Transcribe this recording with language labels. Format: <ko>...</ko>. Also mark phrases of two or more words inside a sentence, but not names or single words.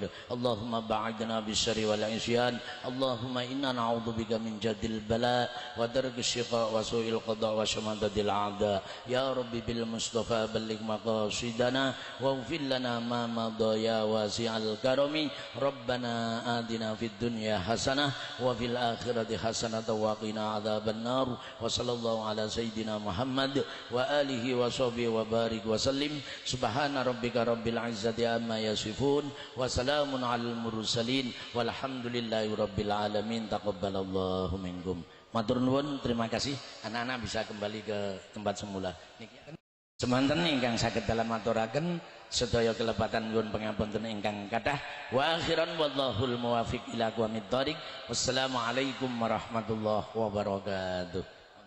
<ar>اللهم باعدنا بالشر والعصيان. اللهم إنا نعوذ بك من جهد البلاء ودرك الشقاء وسوء القضاء وشماتة الأعداء. يا رب بالمصطفى بلغ مقاصدنا واغفر لنا ما مضى يا واسع الكرم. ربنا آتنا في الدنيا حسنة وفي الآخرة حسنة وقنا عذاب النار. وصلى الله على سيدنا محمد وآله وصحبه وبارك وسلم. سبحان ربك رب العزة عما يصفون وسلام على المرسلين والحمد لله رب العالمين. تقبل الله منكم.</ar> <jv>Matur nuwun,</jv> <id>terima kasih. Anak-anak bisa kembali ke tempat semula.</id> <jv>Semanten ingkang saged dalam aturaken sedaya kelepatan nyuwun pangapunten ingkang kathah.</jv> <ar>وأخيرا والله الموفق إلى أقوم الطريق. والسلام عليكم ورحمة الله وبركاته.</ar>